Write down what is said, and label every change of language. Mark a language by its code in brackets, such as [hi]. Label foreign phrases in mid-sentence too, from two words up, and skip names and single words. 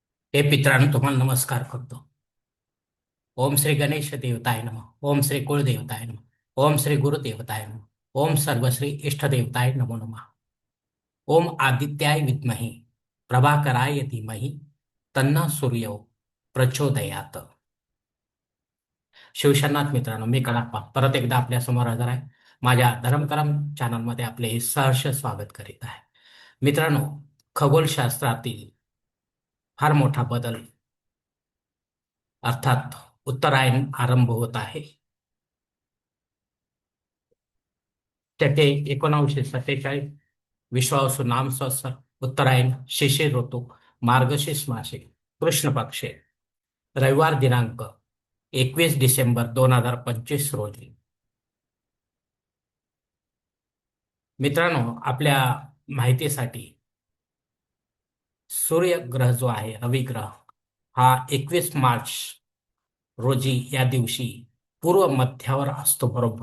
[mr] हे पित्रांनो, तुम्हाला नमस्कार करतो. [sa] ओम श्री गणेश देवताय नमः. ओम श्री कुळदेवताय नमः. ओम श्री गुरुदेवताय नमः. ओम सर्वश्री इष्टदेवताय नमो नमः. ओम आदित्याय विद्महे प्रभाकराय धीमहि तन्ना सूर्यो प्रचोदयात. [mr] शिवशरणात मित्रांनो, मी कडाप्पा परत एकदा आपल्या समोर हजर आहे. माझ्या धर्मकरम चॅनलमध्ये आपले सहर्ष स्वागत करीत आहे. मित्रांनो, खगोलशास्त्रातील फार मोठा बदल अर्थात उत्तरायण आरंभ होत आहे. त्याचे 1947 विश्वावसु नाम संवत्सर, उत्तरायण, शिशिर ऋतू, मार्गशीर्ष मासे, कृष्ण पक्ष, रविवार दिनांक 21 डिसेंबर 2025 रोजी. मित्रांनो, आपल्या माहितीसाठी सूर्यग्रह जो आहे, रविग्रह, हा 21 मार्च रोजी या दिवशी पूर्व मध्यावर असतो बरोबर.